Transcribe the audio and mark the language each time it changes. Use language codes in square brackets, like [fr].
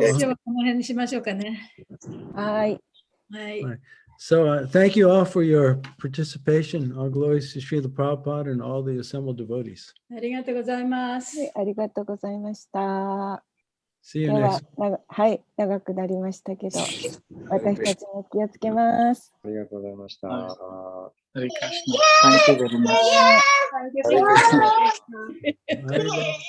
[ja] 今日はこの辺にしましょうかね。はい。はい。 [en] So thank you all for your participation. All glories to Srila Prabhupada and all the assembled devotees. [ja] ありがとうございます。ありがとうございました。 [en] See you [ja] 今日 [en] next. [ja] ははい、長くなりましたけど、私たちも気をつけます。ありがとうございました。 [en] Hare Krishna. Thank you very much. Hare Krishna.